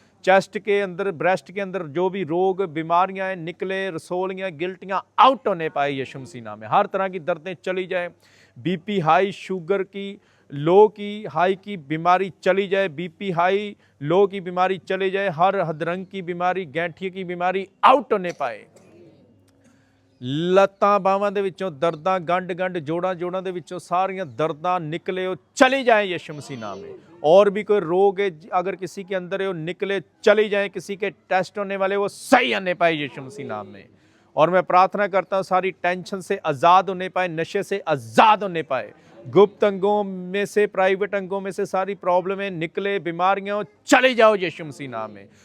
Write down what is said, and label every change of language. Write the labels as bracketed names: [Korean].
[Hindi] Chest के अंदर, breast के अंदर जो भी रोग बीमारियां हैं निकले, रसोलियाँ गिल्टियाँ आउट होने पाए यीशु मसीह नाम में। हर तरह की दर्दें चली जाए, बीपी हाई, शुगर की लो की, हाई की बीमारी चली जाए, बीपी हाई लो की बीमारी चली जाए, हर हदरंग की बीमारी, गैंठिए की बीमारी आउट होने पाए। [Punjabi] ਲੱਤਾਂ ਬਾਹਾਂ ਦੇ ਵਿੱਚੋਂ ਦਰਦਾਂ, ਗੰਢ ਜੋੜਾਂ ਦੇ ਵਿੱਚੋਂ ਸਾਰੀਆਂ [Hindi] दर्दां निकले और चली जाए यीशु मसीह नाम में। और भी कोई रोग है अगर किसी के अंदर है वो निकले चली जाए, किसी के टेस्ट होने वाले वो सही आने पाए यीशु मसीह नाम में। और मैं प्रार्थना करता हूँ सारी टेंशन से आज़ाद होने पाए, नशे से आज़ाद होने पाए, गुप्त अंगों में से, प्राइवेट अंगों में से सारी प्रॉब्लमें निकले, बीमारियां चली जाओ यीशु मसीह नाम में।